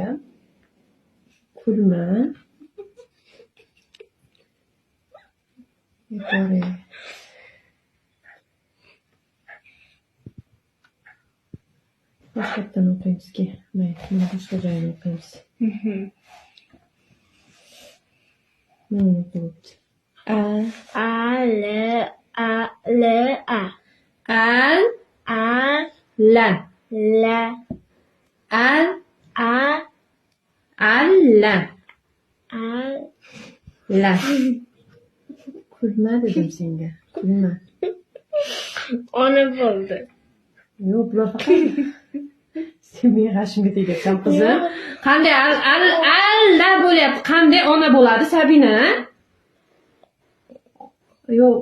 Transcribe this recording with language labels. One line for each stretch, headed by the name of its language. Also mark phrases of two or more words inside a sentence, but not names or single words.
Uzbek: Kulma. Yetori. Boshqatdan o'qiymiz-ki. Mayli, mana boshqa joyini o'qiymiz. Mana o'qiyapti. A-L-A. Al-la. La. Al-la. La. Kulma dedim senga. Kulma. Ona bo'ldi. Yo'q, bular faqat sen menga g'ashimga tegasan qizim. Qanday al-la bo'lyapti? Qanday ona bo'ladi Sabina? Yo'q.